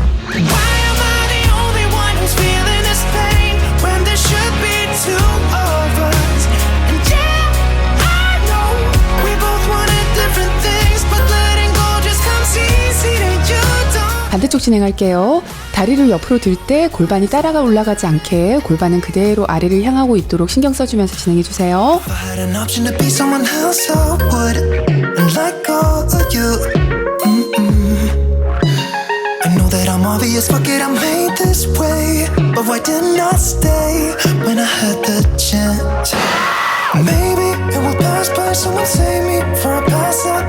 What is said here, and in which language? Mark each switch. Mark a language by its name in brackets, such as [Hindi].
[English] Why am I the only one who's feeling this pain when there should be two of us? And yeah, I know we both wanted different things, but letting go just comes easy to you. Don't. [Korean] 반대쪽 진행할게요. 다리를 옆으로 들 때 골반이 따라가 올라가지 않게 골반은 그대로 아래를 향하고 있도록 신경 써주면서 진행해주세요. [English] If I had an option to be someone else, I would, and let go of you. I know that I'm obvious, fuck it, I'm made this way. But why didn't I stay when I had the chance? Maybe it will pass by. Someone save me before I pass out.